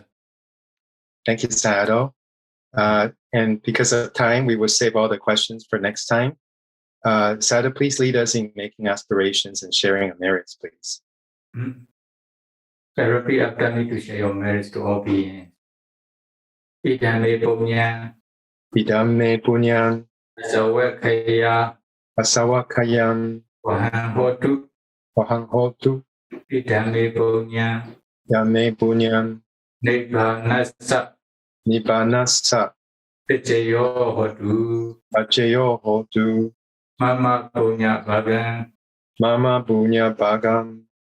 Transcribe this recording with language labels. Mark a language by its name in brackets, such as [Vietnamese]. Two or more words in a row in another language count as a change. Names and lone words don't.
[English] Thank you, Sayadaw. And because of time, we will save all the questions for next time. Sayadaw, please lead us in making aspirations and sharing our merits, please. So repeat after me to share your merits to all beings. [Pali] Idame punya, Idame punyang, asawakaya, asawakayang, wahang hotu, idame punya, Idame punyang, nibbanasa, pacayo hotu, mama punya bagam,